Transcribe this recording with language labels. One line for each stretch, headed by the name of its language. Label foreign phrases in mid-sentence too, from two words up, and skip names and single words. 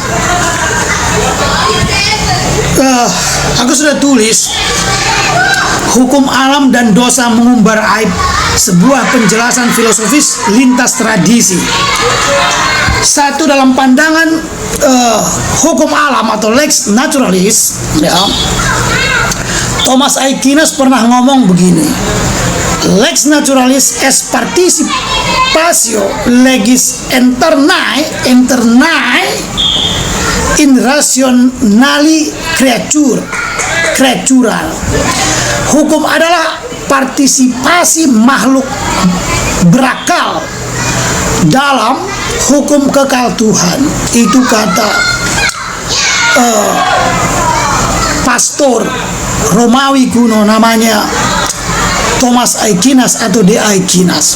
Indonesian: Aku sudah tulis hukum alam dan dosa mengumbar aib, sebuah penjelasan filosofis lintas tradisi. Satu, dalam pandangan hukum alam atau
Latin: lex naturalis,
Indonesian: ya, Thomas Aquinas pernah ngomong begini:
Latin: lex naturalis es participatio legis internae in rationali creatural.
Indonesian: Hukum adalah partisipasi makhluk berakal dalam hukum kekal Tuhan. Itu kata pastor Romawi kuno namanya Thomas Aquinas atau De Aquinas.